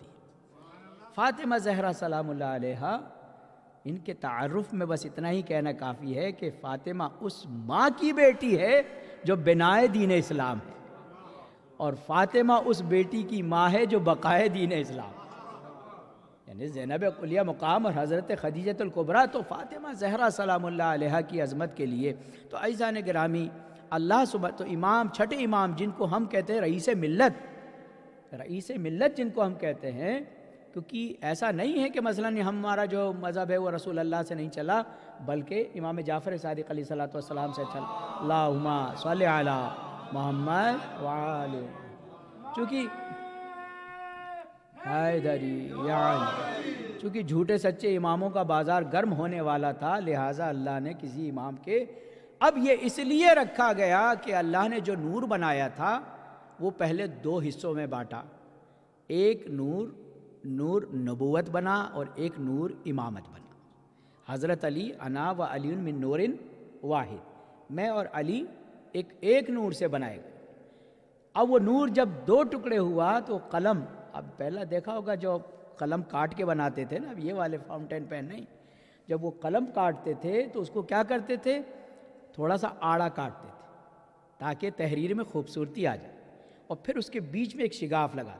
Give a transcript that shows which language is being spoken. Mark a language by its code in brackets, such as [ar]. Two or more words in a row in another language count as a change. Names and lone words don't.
[ur] فاطمہ زہرا [ar] سلام اللہ علیہا، [ur] ان کے تعارف میں بس اتنا ہی کہنا کافی ہے کہ فاطمہ اس ماں کی بیٹی ہے جو بنائے دین اسلام ہے، اور فاطمہ اس بیٹی کی ماں ہے جو بقائے دین اسلام، یعنی زینب کلیہ مقام اور حضرت خدیجۃ الکبریٰ. تو فاطمہ زہرا [ar] سلام اللہ علیہا [ur] کی عظمت کے لیے تو عزیزان گرامی، اللہ تو امام، چھٹے امام جن کو ہم کہتے ہیں رئیس ملت، رئیس ملت جن کو ہم کہتے ہیں، کیونکہ ایسا نہیں ہے کہ مثلا ہمارا جو مذہب ہے وہ رسول اللہ سے نہیں چلا، بلکہ امام جعفر صادق [ar] علیہ الصلوۃ والسلام [ur] سے چلا. [ar] اللہم صلی علی محمد وآل. [ur] چونکہ چونکہ جھوٹے سچے اماموں کا بازار گرم ہونے والا تھا، لہٰذا اللہ نے کسی امام کے، اب یہ اس لیے رکھا گیا کہ اللہ نے جو نور بنایا تھا وہ پہلے 2 حصوں میں بانٹا. ایک نور نبوت بنا اور ایک نور امامت بنا. حضرت علی، [ar] انا و علی من نور واحد، [ur] میں اور علی ایک نور سے بنائے گئے. اب وہ نور جب 2 ٹکڑے ہوا تو قلم، اب پہلا دیکھا ہوگا جو قلم کاٹ کے بناتے تھے نا، اب یہ والے [en] fountain pen [ur] نہیں، جب وہ قلم کاٹتے تھے تو اس کو کیا کرتے تھے؟ تھوڑا سا آڑا کاٹتے تھے تاکہ تحریر میں خوبصورتی آ جائے، اور پھر اس کے بیچ میں ایک شگاف لگاتے۔